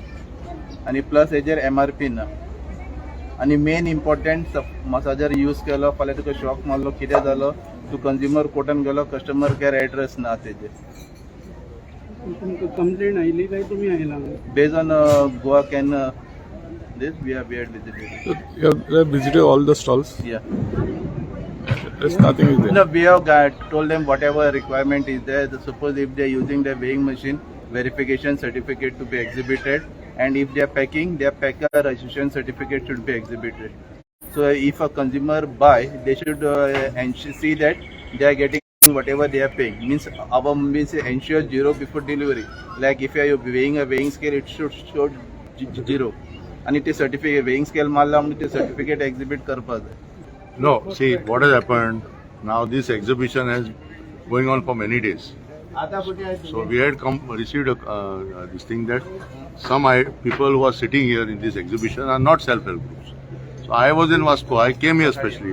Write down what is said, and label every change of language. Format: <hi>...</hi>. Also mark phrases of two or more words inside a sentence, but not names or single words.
<kok>आणि प्लस हेजेर MRP ना. आणि</kok> <en>main important,</en> <kok>मसाजर यूज केलो, फाल्यां तुका शॉक मारलो, कितें जालो, तू कंज्युमर कोर्टान गेलो,</kok> <en>customer care address</en> <kok>ना तेजेर. तुमकां कंप्लेंट आयली काय तुमी आयला?</kok> <en>based on Goa can this we had visited. So you have visited all the stalls? Yeah. There's nothing is there? No, we have told them whatever requirement is there. Suppose if they are using the weighing machine, verification certificate to be exhibited, and if they are packing, their packer registration certificate should be exhibited. So if a consumer buy, they should see that they are getting whatever they are paying. Means ensure zero before delivery. Like if you are weighing a weighing scale, it should show zero. And it is certificate, weighing scale</en> <kok>मारला म्हणून ते</kok> <en>certificate exhibit</en> <kok>करपाक जाय.</kok> <en>No, see what has happened. Now this exhibition is going on for many days. So we had received this thing that some people who are sitting here in this exhibition are not self-help groups. So I was in Vasco. I came here specially.</en>